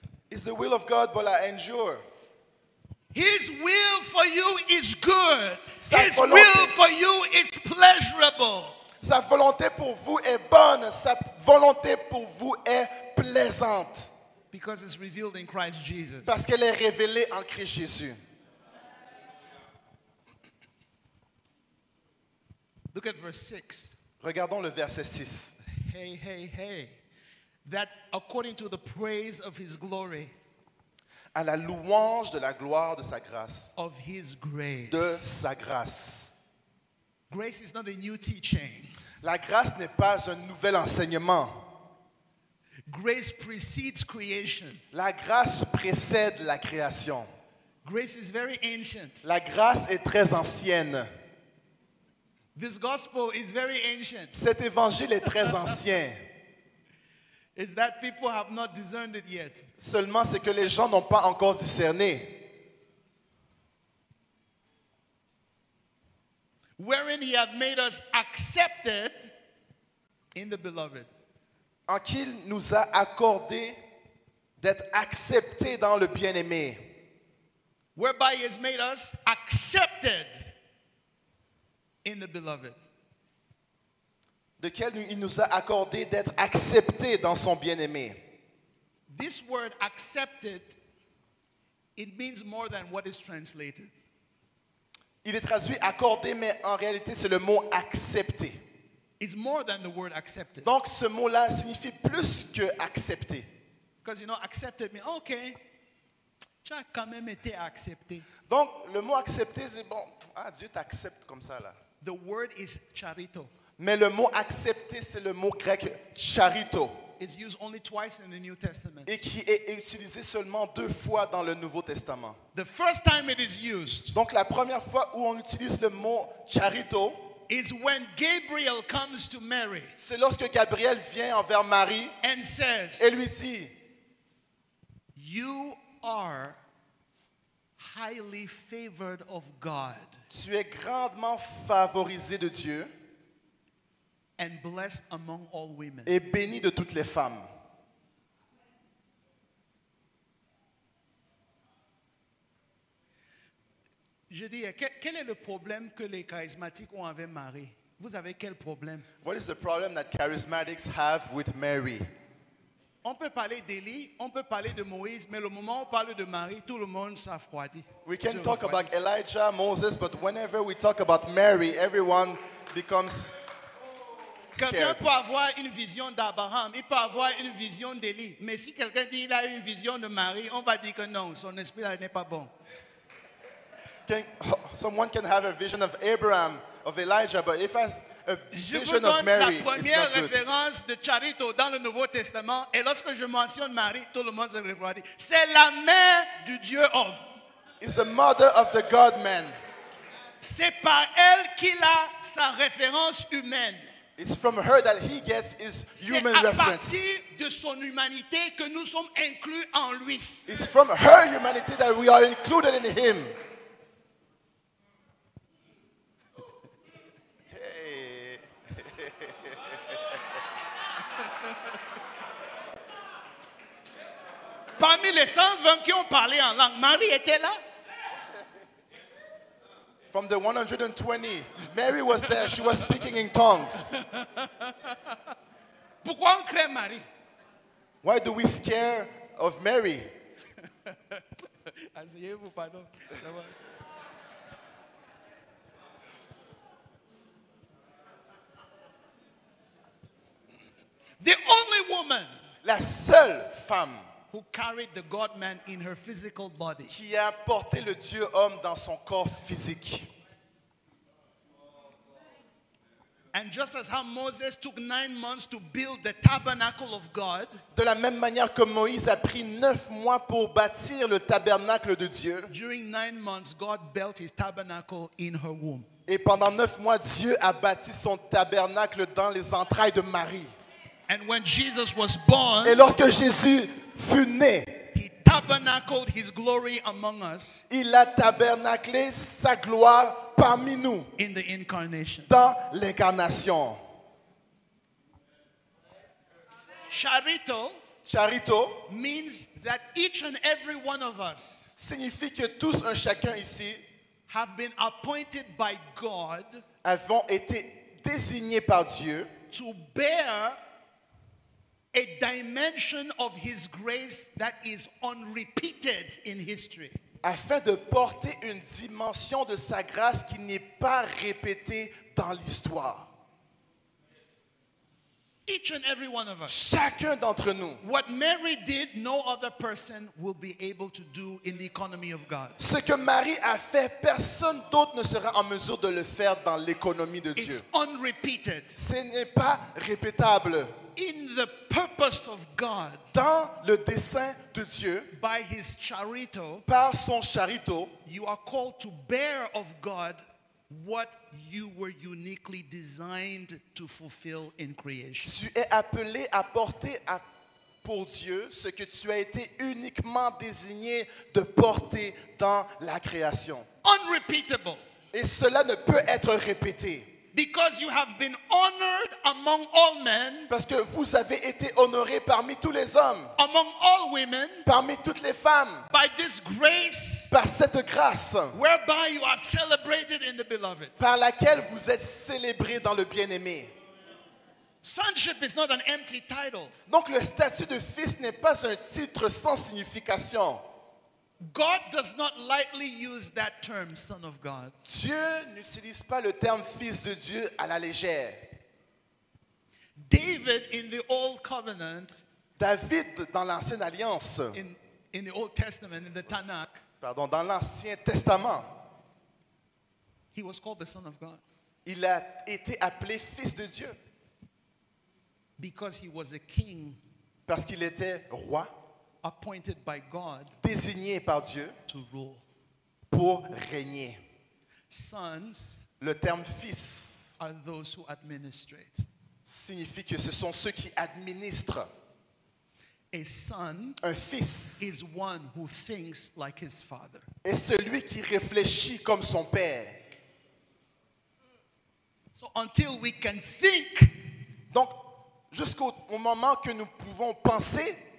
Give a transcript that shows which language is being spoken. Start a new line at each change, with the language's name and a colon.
English: It's the will of God, but I endure. His will for you is good. His
French: volonté.
English: will for you is pleasurable.
French: Sa volonté pour vous est bonne, sa volonté pour vous est plaisante.
English: Because it's revealed in Christ Jesus.
French: Parce qu'elle est révélée en Christ Jésus.
English: Look at verse 6.
French: Regardons le verset 6.
English: Hey. That according to the praise of his glory.
French: À la louange de la gloire de sa grâce.
English: Of his grace.
French: De sa grâce.
English: Grace is not a new teaching.
French: La grâce n'est pas un nouvel enseignement.
English: Grace precedes creation.
French: La grâce précède la création.
English: Grace is very ancient.
French: La grâce est très ancienne.
English: This gospel is very ancient.
French: Cet évangile est très ancien.
English: It's that people have not discerned it yet.
French: Seulement, c'est que les gens n'ont pas encore discerné.
English: Wherein he hath made us accepted in the beloved.
French: En qui il nous a accordé d'être acceptés dans le bien-aimé.
English: Whereby he has made us accepted in the beloved.
French: De quel il nous a accordé d'être acceptés dans son bien-aimé.
English: This word accepted, it means more than what is translated.
French: Il est traduit accordé, mais en réalité c'est le mot accepté.
English: It's more than the word accepted.
French: Donc ce mot-là signifie plus que accepter.
English: Because accepted means, okay,
French: tu as quand même été accepté. Donc le mot accepter, c'est bon, Dieu t'accepte comme ça là.
English: The word is charito.
French: Mais le mot accepter, c'est le mot grec charito.
English: It's used only twice in the New Testament.
French: Et qui est utilisé seulement 2 fois dans le Nouveau Testament.
English: The first time it is used.
French: Donc la première fois où on utilise le mot charito,
English: is when Gabriel comes to Mary.
French: C'est lorsque Gabriel vient envers Marie
English: and says,
French: et lui dit,
English: you are highly favored of God.
French: Tu es grandement favorisé de Dieu.
English: And blessed among all women.
French: Et béni de toutes les femmes. Je dis, quel est le problème que les charismatiques ont avec Marie? Vous avez quel problème?
English: What is the problem that charismatics have with Mary?
French: On peut parler d'Élie, on peut parler de Moïse, mais le moment où on parle de Marie, tout le monde s'affroidit.
English: We can talk about Elijah, Moses, but whenever we talk about Mary, everyone becomes
French: Quelqu'un peut avoir une vision d'Abraham, il peut avoir une vision d'Élie, mais si quelqu'un dit qu'il a une vision de Marie, on va dire que non, son esprit n'est pas bon.
English: Someone can have a vision of Abraham, of Elijah, but if as a
French: Je vous
English: vision of
French: donne la
English: Mary, it's
French: première
English: not good.
French: référence de Charito dans le Nouveau Testament. Et lorsque je mentionne Marie, tout le monde se refroidit. C'est la mère du Dieu homme.
English: It's the mother of the God-man.
French: C'est par elle qu'il a sa référence humaine.
English: It's from her that he gets his
French: C'est
English: human
French: à
English: reference.
French: partir de son humanité que nous sommes inclus en lui.
English: It's from her humanity that we are included in him. Hey.
French: Parmi les 120 qui ont parlé en langue, Marie était là.
English: From the 120, Mary was there. She was speaking in tongues.
French: Pourquoi on craint Marie?
English: Why do we scare of Mary?
French: Asseyez-vous, pardon.
English: The only woman
French: La seule femme
English: who carried the God-man in her physical body.
French: qui a porté le Dieu homme dans son corps physique.
English: And just as how Moses took 9 months to build the tabernacle of God,
French: De la même manière que Moïse a pris 9 mois pour bâtir le tabernacle de Dieu,
English: during 9 months, God built his tabernacle in her womb.
French: et pendant 9 mois, Dieu a bâti son tabernacle dans les entrailles de Marie.
English: And when Jesus was born,
French: Et lorsque Jésus fut né,
English: he tabernacled his glory among us
French: il a tabernaclé sa gloire parmi nous
English: in the incarnation.
French: dans l'incarnation.
English: Charito
French: Charito
English: means that each and every one of us
French: signifie que tous un chacun ici
English: have been appointed by God
French: avons été désignés par Dieu
English: to bear a dimension of his grace that is unrepeated in history.
French: afin de porter une dimension de sa grâce qui n'est pas répétée dans l'histoire.
English: Each and every one of us.
French: Chacun d'entre nous.
English: What Mary did, no other person will be able to do in the economy of God.
French: Ce que Marie a fait, personne d'autre ne sera en mesure de le faire dans l'économie de Dieu.
English: It's unrepeated.
French: Ce n'est pas répétable.
English: In the purpose of God,
French: Dans le dessein de Dieu,
English: by his charito,
French: par son charito,
English: you are called to bear of God what you were uniquely designed to fulfill in creation.
French: tu es appelé à porter pour Dieu ce que tu as été uniquement désigné de porter dans la création.
English: Unrepeatable.
French: Et cela ne peut être répété.
English: Because you have been honored among all men,
French: Parce que vous avez été honorés parmi tous les hommes,
English: among all women,
French: parmi toutes les femmes,
English: by this grace
French: par cette grâce
English: whereby you are celebrated in the beloved.
French: par laquelle vous êtes célébrés dans le bien-aimé.
English: Sonship is not an empty title.
French: Donc le statut de fils n'est pas un titre sans signification.
English: God does not lightly use that term, Son of God.
French: Dieu n'utilise pas le terme fils de Dieu à la légère.
English: David in the Old Covenant,
French: David, dans l'Ancienne Alliance,
English: in the Old Testament, in the Tanakh,
French: dans l'Ancien Testament,
English: he was called the Son of God
French: il a été appelé fils de Dieu
English: because he was a king
French: parce qu'il était roi,
English: appointed by God
French: désigné par Dieu
English: to rule.
French: pour régner.
English: Sons
French: Le terme fils
English: are those who administrate.
French: signifie que ce sont ceux qui administrent.
English: A son
French: Un fils
English: is one who thinks like his father.
French: est celui qui réfléchit comme son père.
English: So until we can think
French: Donc, jusqu'au moment que nous pouvons penser